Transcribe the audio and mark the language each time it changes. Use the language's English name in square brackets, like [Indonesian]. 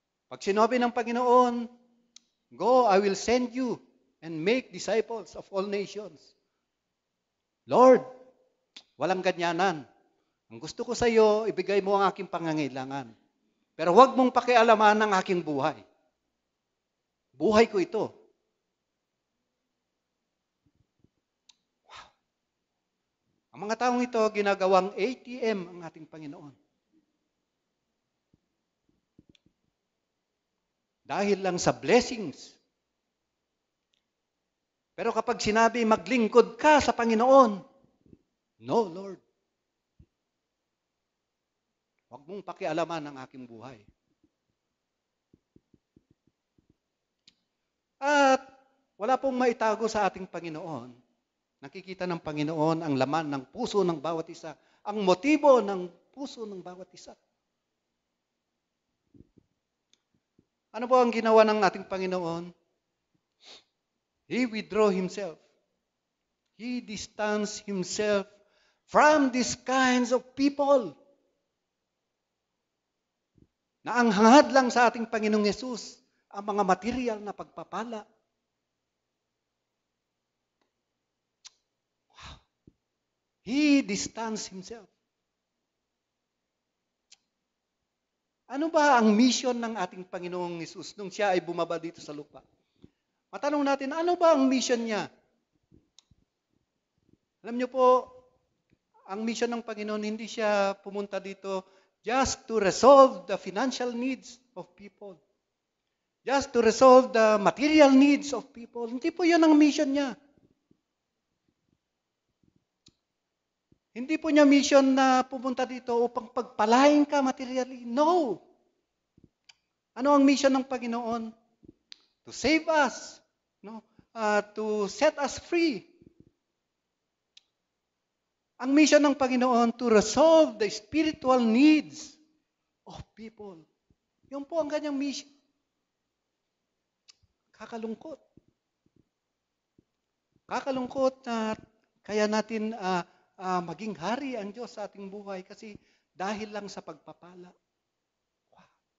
[Filipino] Pag sinabi ng Panginoon, [English] "Go, I will send you and make disciples of all nations." [Filipino] Lord, walang ganyanan. Ang gusto ko sa iyo, ibigay mo ang aking pangangailangan. Pero huwag mong pakialaman ang aking buhay. Buhay ko ito. Wow. Ang mga taong ito, ginagawang ATM ang ating Panginoon. Dahil lang sa blessings. Pero kapag sinabi, maglingkod ka sa Panginoon, no, Lord. Huwag mong pakialaman ang aking buhay. At wala pong maitago sa ating Panginoon. Nakikita ng Panginoon ang laman ng puso ng bawat isa, ang motibo ng puso ng bawat isa. Ano po ang ginawa ng ating Panginoon? [English] He withdrew Himself. He distanced Himself from these kinds of people. [Filipino] Na ang hangad lang sa ating Panginoong Yesus, ang mga material na pagpapala. [English] Wow. He distanced Himself. [Filipino] Ano ba ang mission ng ating Panginoong Yesus nung Siya ay bumaba dito sa lupa? Matanong natin, ano ba ang mission Niya? Alam niyo po, ang mission ng Panginoon, hindi Siya pumunta dito [English] just to resolve the financial needs of people. Just to resolve the material needs of people. [Filipino] Hindi po yun ang mission Niya. Hindi po niya mission na pumunta dito upang pagpalain ka materially. No. Ano ang mission ng Panginoon? [English] To save us. No? To set us free. [Filipino] Ang mission ng Panginoon [English] to resolve the spiritual needs of people. [Filipino] Yun po ang kanyang mission. Kakalungkot. Kakalungkot na kaya natin maging hari ang Diyos sa ating buhay kasi dahil lang sa pagpapala. Wow.